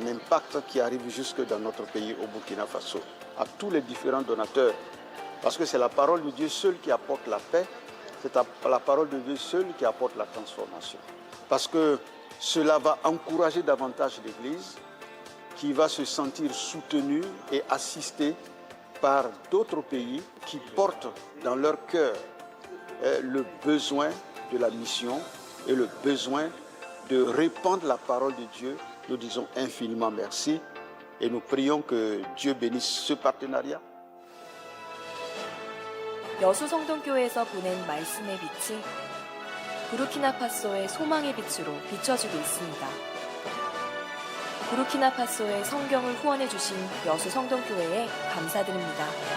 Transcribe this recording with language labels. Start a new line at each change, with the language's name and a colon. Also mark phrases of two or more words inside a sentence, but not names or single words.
French: impact qui arrive jusque dans notre pays au Burkina Faso, à tous les différents donateurs, parce que c'est la parole de Dieu seule qui apporte la paix, c'est la parole de Dieu seule qui apporte la transformation, parce que cela va encourager davantage l'Église qui va se sentir soutenue et assistée par d'autres pays qui portent dans leur cœur le besoin de la mission et le besoin de répandre la parole de Dieu. Nous disons infiniment merci et nous prions que Dieu bénisse ce partenariat.
Korean: 여수 성동교회에서 보낸 말씀의 빛이 부르키나파소의 소망의 빛으로 비춰지고 있습니다. 부르키나파소의 성경을 후원해 주신 여수 성동교회에 감사드립니다.